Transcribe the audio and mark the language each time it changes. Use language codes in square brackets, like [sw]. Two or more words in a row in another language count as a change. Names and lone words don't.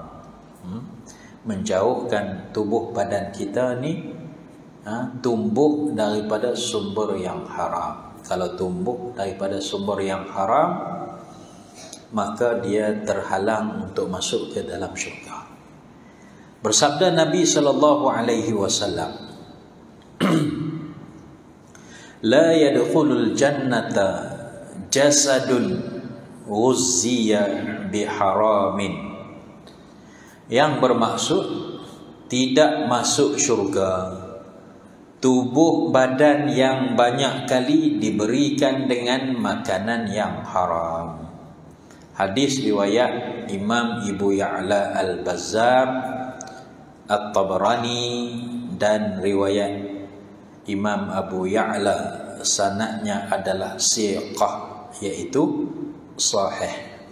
[ms] Menjauhkan tubuh badan kita ni tumbuh daripada sumber yang haram. Kalau tumbuh daripada sumber yang haram, maka dia terhalang untuk masuk ke dalam syurga. Bersabda Nabi [ar] صلى الله عليه وسلم, لا يدخل الجنة جسد غذي بحرام. [ms] Yang bermaksud tidak masuk syurga tubuh badan yang banyak kali diberikan dengan makanan yang haram. Hadis riwayat Imam Ibu Ya'la Al-Bazzar, At-Tabarani, dan riwayat Imam Abu Ya'la, sanadnya adalah siqah, iaitu sahih.